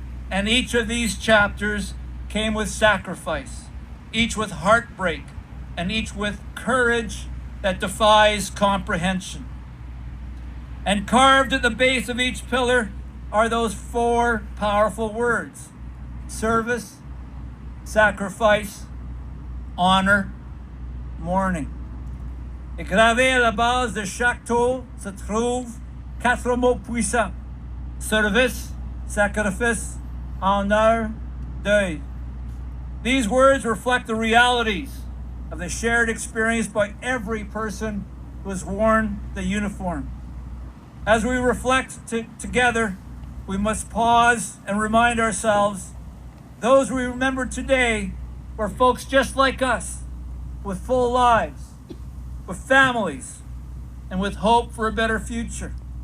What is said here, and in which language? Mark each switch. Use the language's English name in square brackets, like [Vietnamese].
[English] And each of these chapters came with sacrifice, each with heartbreak, and each with courage that defies comprehension. And carved at the base of each pillar are those 4 powerful words: service, sacrifice, honor, mourning. [French] Et gravé à la base de chaque tour se trouvent 4 mots puissants: service, sacrifice, honneur, deuil. [English] These words reflect the realities of the shared experience by every person who has worn the uniform. As we reflect together, we must pause and remind ourselves those we remember today were folks just like us, with full lives, with families, and with hope for a better future.